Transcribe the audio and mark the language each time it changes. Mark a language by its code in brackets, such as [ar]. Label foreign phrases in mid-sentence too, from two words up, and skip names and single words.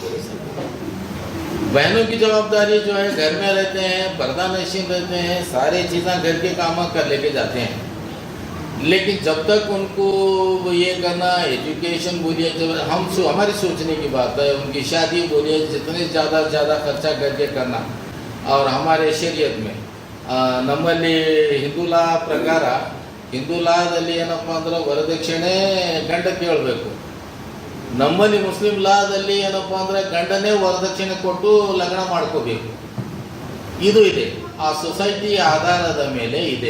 [hi] बोले सब बहनों की जवाबदारी जो है घर में रहते हैं, पर्दा नशीन रहते हैं, सारे चीज़ें घर के काम कर लेके जाते हैं. लेकिन जब तक उनको ये करना, एजुकेशन बोलिए, जब हमारी सोचने की बात है, उनकी शादी बोलिए, जितने ज़्यादा खर्चा करके करना. और हमारे शरीयत में [kn] ನಮ್ಮಲ್ಲಿ ಹಿಂದೂ ಲಾ ಪ್ರಕಾರ ಹಿಂದೂ ಲಾದಲ್ಲಿ ಏನಪ್ಪ ಅಂದ್ರೆ ವರದಕ್ಷಿಣೆ ಗಂಡ ಕೇಳಬೇಕು. ನಮ್ಮಲ್ಲಿ ಮುಸ್ಲಿಂ ಲಾದಲ್ಲಿ ಏನಪ್ಪ ಅಂದರೆ ಗಂಡನೇ ವರದಕ್ಷಿಣೆ ಕೊಟ್ಟು ಲಗ್ನ ಮಾಡ್ಕೋಬೇಕು. ಇದು ಇದೆ, ಆ ಸೊಸೈಟಿ ಆಧಾರದ ಮೇಲೆ ಇದೆ.